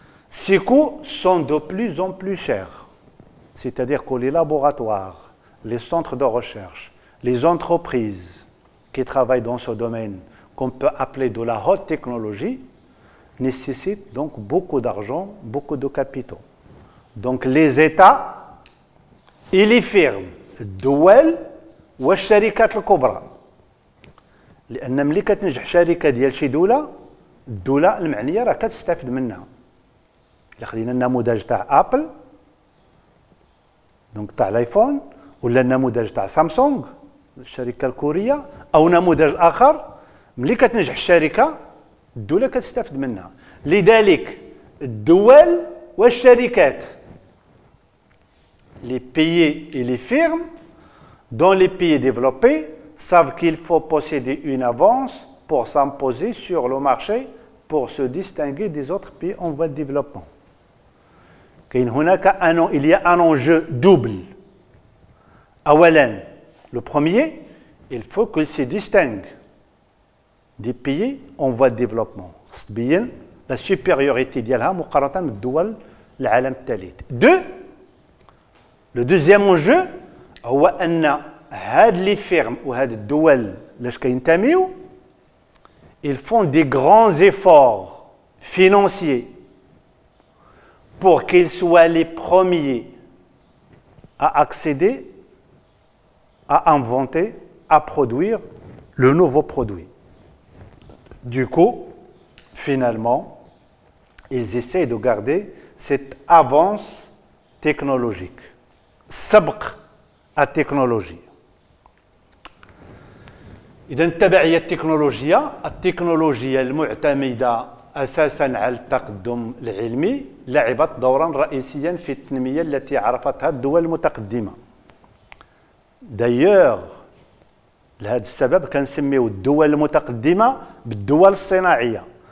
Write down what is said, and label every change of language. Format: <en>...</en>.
<fr>Ces coûts sont de plus en plus chers. C'est-à-dire que les laboratoires, les centres de recherche, les entreprises qui travaillent dans ce domaine, qu'on peut appeler de la haute technologie, nécessitent donc beaucoup d'argent, beaucoup de capitaux. Donc les États et les firmes,</fr> <ar>الدول والشركات الكبرى. لأن ملي كتنجح شركة ديال شي دولة، الدولة المعنية راه كتستافد منها. إلا خدينا النموذج تاع أبل، دونك تاع الايفون، ولا النموذج تاع سامسونج الشركة الكورية، أو نموذج آخر، ملي كتنجح الشركة الدولة كتستافد منها. لذلك الدول والشركات،</ar> <fr>les pays et les firmes dans les pays développés savent qu'il faut posséder une avance pour s'imposer sur le marché, pour se distinguer des autres pays en voie de développement. Il y a un enjeu double. Le premier, il faut qu'ils se distinguent des pays en voie de développement. La supériorité</fr> <ar>ديالها مقارنة بالدول العالم الثالث.</ar> <fr>Le deuxième enjeu</fr> <ar>هو أن هاد</ar> <fr>les firmes ou</fr> <ar>هاد الدول لاش كينتميو</ar> <fr>ils font des grands efforts financiers pour qu'ils soient les premiers à accéder, à inventer, à produire le nouveau produit. Du coup, finalement, ils essaient de garder cette avance technologique.</fr> <ar>سبق التكنولوجيا. إذا التبعية التكنولوجية المعتمدة أساساً على التقدم العلمي لعبت دوراً رئيسياً في التنمية التي عرفتها الدول المتقدمة. دايوغ لهذا السبب كنسميو الدول المتقدمة بالدول الصناعية.</ar>